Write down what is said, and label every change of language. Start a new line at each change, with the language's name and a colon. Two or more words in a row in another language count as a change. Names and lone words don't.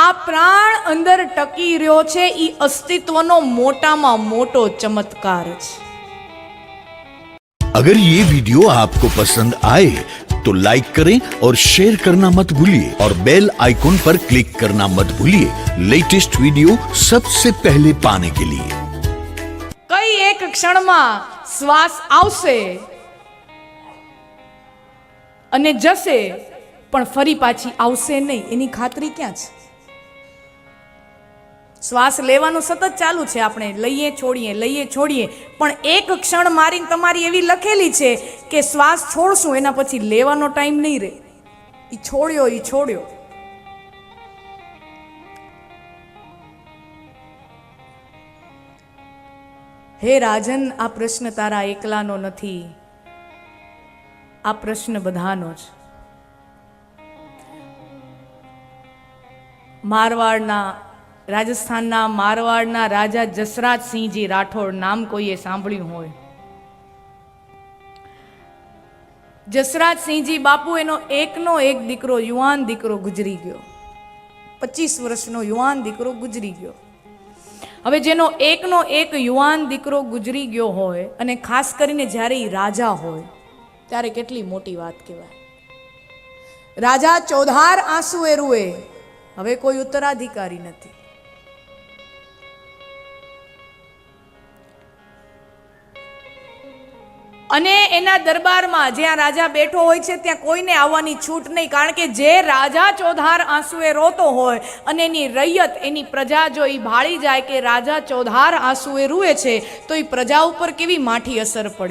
Gujarati: પ્રાણ અંદર ટકી રહ્યો છે ઈ અસ્તિત્વનો મોટામાં મોટો ચમત્કાર છે।
Hindi: अगर ये वीडियो आपको पसंद आए तो लाइक करें और शेयर करना मत भूलिए और
English: bell icon
Hindi: पर क्लिक करना मत भूलिए
English: latest video
Hindi: सबसे पहले पाने के लिए।
Gujarati: કઈ એક ક્ષણ મેં શ્વાસ આવશે અને જસે પણ ફરી પાછી આવશે નહીં, એની ખાતરી ક્યા છે? શ્વાસ લેવાનું સતત ચાલુ છે, આપણે લઈએ છોડીએ, પણ એક ક્ષણ મારીને તમારી એવી લખેલી છે કે શ્વાસ છોડશું એના પછી લેવાનો ટાઇમ નહીં રહે, ઈ છોડ્યો। હે રાજન, આ પ્રશ્ન તારા એકલાનો નથી, આ પ્રશ્ન બધાનો જ। મારવાડના રાજસ્થાનના મારવાડના રાજા જસરાજ સિંહજી રાઠોડ નામ કોઈએ સાંભળ્યું હોય। જસરાજ સિંહજી બાપુ એનો એકનો એક દીકરો યુવાન દીકરો ગુજરી ગયો, 25 વર્ષનો યુવાન દીકરો ગુજરી ગયો। હવે જેનો એકનો એક યુવાન દીકરો ગુજરી ગયો હોય અને ખાસ કરીને જ્યારે ઈ રાજા હોય ત્યારે કેટલી મોટી વાત કહેવાય। રાજા ચોધાર આંસુએ રુએ, હવે કોઈ ઉત્તરાધિકારી નથી। અને એના દરબાર મેં જ્યાં રાજા બેઠો હોય છે ત્યાં કોઈને આવવાની છૂટ નહીં, કારણ કે જે રાજા ચોધાર આંસુએ રોતો હોય અને એની રૈયત એની પ્રજા જો ઈ ભાળી જાય કે રાજા ચોધાર આંસુએ રુએ છે તો ઈ પ્રજા ઉપર કેવી માઠી અસર પડે।